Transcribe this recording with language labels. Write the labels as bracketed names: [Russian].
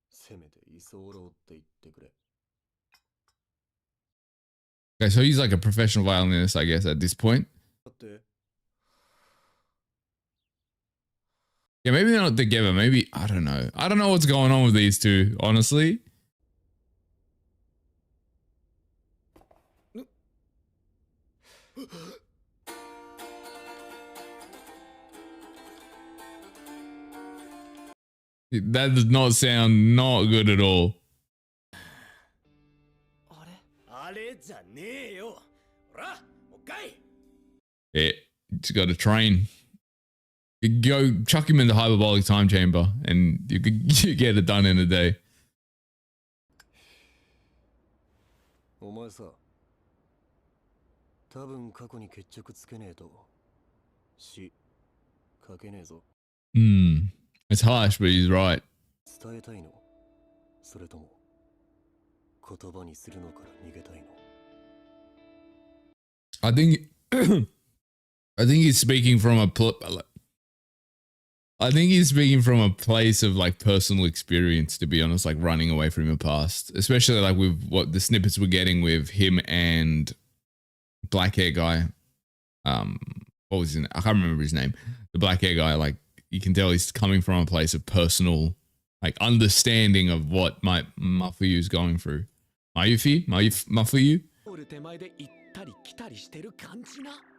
[Japanese] せめて居候って言ってくれ。 [English] Okay, so he's like a professional violinist, I guess, at this point. [Japanese] だって [English] Yeah, maybe they're not together. Maybe, I don't know. I don't know what's going on with these two, honestly. That does not sound not good at all. [Japanese] あれじゃねえよ。ほら、もう一回。 [English] Yeah, just got to train. You go chuck him in the hyperbolic time chamber and you get it done in a day. [Japanese] お前さ、多分過去に決着つけねえと死かけねえぞ。 [English] It's harsh, but he's right. [Japanese] 伝えたいの？それとも言葉にするのから逃げたいの？ [English] I think I think he's speaking from I think he's speaking from a place of like personal experience, to be honest, like running away from your past, especially like with what the snippets we're getting with him and black hair guy. What was his name? I can't remember his name. The black hair guy, like you can tell he's coming from a place of personal, like understanding of what Mafuyu is going through. Mafuyu? [Japanese] ゴール手前で行ったり来たりしてる感じな。